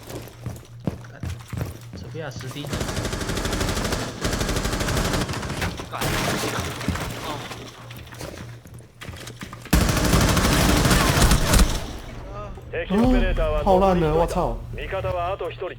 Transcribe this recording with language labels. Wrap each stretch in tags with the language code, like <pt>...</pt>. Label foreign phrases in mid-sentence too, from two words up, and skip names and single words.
<zh>Sophia 10D。</zh> <ja>敵オペレーターは</ja> <zh>好烂的，我操！</zh> <ja>味方はあと1人。</ja>